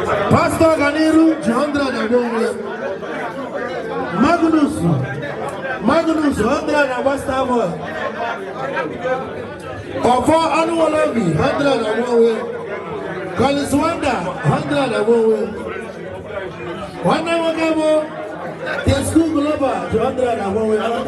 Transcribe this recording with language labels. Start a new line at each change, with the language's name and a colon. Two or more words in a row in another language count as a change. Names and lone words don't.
Igbo: Pastor Ganiru ji hundred agba onwe ya. Magnus, Magnus, hundred na West Ham. Ofo Anuwolobi, hundred na
English: one way.
Igbo: Collins Wonder, hundred na
English: one way.
Igbo: Nwanne nwoke bụ Tesco Global, two hundred na
English: one way.